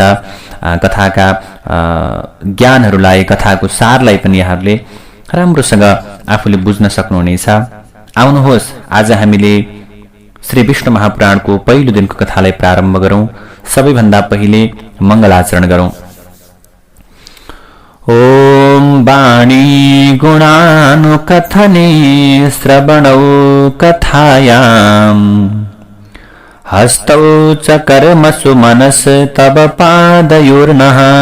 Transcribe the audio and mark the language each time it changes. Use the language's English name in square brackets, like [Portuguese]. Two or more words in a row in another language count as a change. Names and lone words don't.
[Nepali] कथाका ज्ञानहरूलाई, कथाको सारलाई पनि यहाँहरूले राम्रोसँग आफूले बुझ्न सक्नुहुनेछ। आउनुहोस्, आज हामीले श्री विष्णु महापुराणको पहिलो दिनको कथालाई प्रारम्भ गरौँ। सबैभन्दा पहिले मङ्गलाचरण गरौँ। [Sanskrit] ओम वाणी गुणानुकथने श्रवणौ कथायां हस्तौ च कर्मसु मनस तव पादयोर्नः